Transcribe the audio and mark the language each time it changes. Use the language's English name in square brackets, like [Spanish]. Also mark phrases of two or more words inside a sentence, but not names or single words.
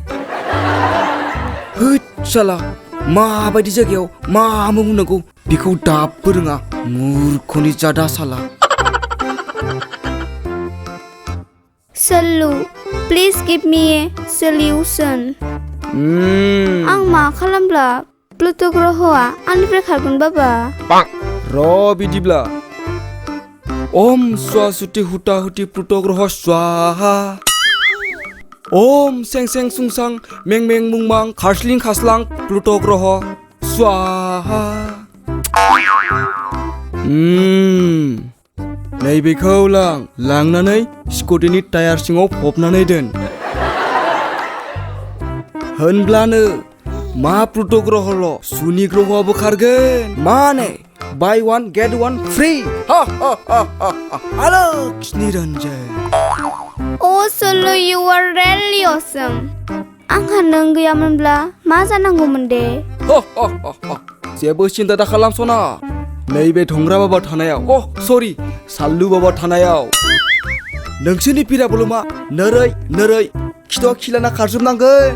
[Bodo] होद साला माबायदि जायगायाव मा बुंनांगौ बेखौ दाबो रोङा मुर्खनि जादा साला सल्लु [English] please give me a solution [Bodo] आं मा खालामब्ला प्लुट' ग्रहआ आंनिफ्राय खारगोन बाबा र' बिदिब्ला ओम स्वासुति हुता हुति प्लुट' ग्रह स्वाहा ओम सें सें सुंसां में में मुंमां खारस्लिं खास्लां प्लुट' ग्रह स्वाहा नैबेखौ लांनानै स्कुटिनि टायार सिङाव फबनानै दोन होनब्लानो मा प्लुट' ग्रहल' सुनि ग्रहआबो खारगोन माने [English] buy one get one free [Bodo] आलोक्सनि रन्जन [English] Oh Solo, you are really awesome. [Bodo] आंहा नों गैयामोनब्ला मा जानांगौमोन दे जेबो सिन्था दा खालामसना नैबे धंग्रा बाबा थानायाव सरि साल्लु बाबा थानायाव नोंसोरनि पिराबलमा नोरै खिथ' खिलाना खारजोबनांगोन